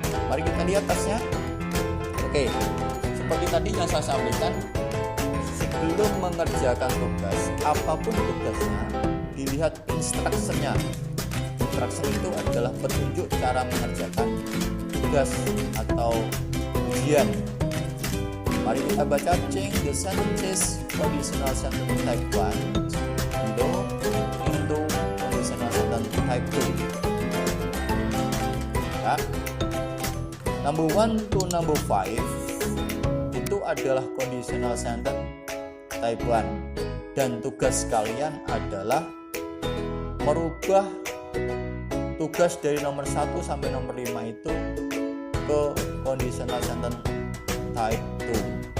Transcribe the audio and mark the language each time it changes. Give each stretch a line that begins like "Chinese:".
Indonesian: Mari kita lihat tasknya. Oke, seperti tadi yang saya sampaikan, sebelum mengerjakan tugas apapun tugasnya, dilihat instruksinya. Instruksi itu adalah petunjuk cara mengerjakan tugas atau ujian. Mari kita baca
English: change the sentences conditional sentence type 1 below into conditional sentence type 2.
Indonesian: Ya.
English: Number 1 to number 5
Indonesian: itu adalah conditional sentence type 1 dan tugas kalian adalah merubah tugas dari nomor 1 sampai nomor 5 itu ke conditional sentence type 2.